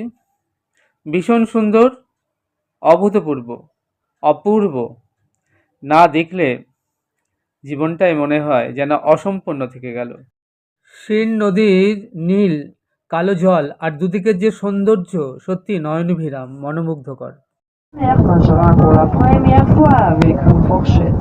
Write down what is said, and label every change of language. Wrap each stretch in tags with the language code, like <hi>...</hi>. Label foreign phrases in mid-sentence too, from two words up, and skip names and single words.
<bn>ভীষণ সুন্দর, অভূতপূর্ব, অপূর্ব, না দেখলে জীবনটাই মনে হয় যেন অসম্পূর্ণ থেকে গেল। সিন নদীর নীল কালো জল আর দুদিকের যে সৌন্দর্য সত্যি নয়নভিরাম, মনোমুগ্ধকর।</bn> <fr>Mangerar pour la première fois avec une fourchette.</fr>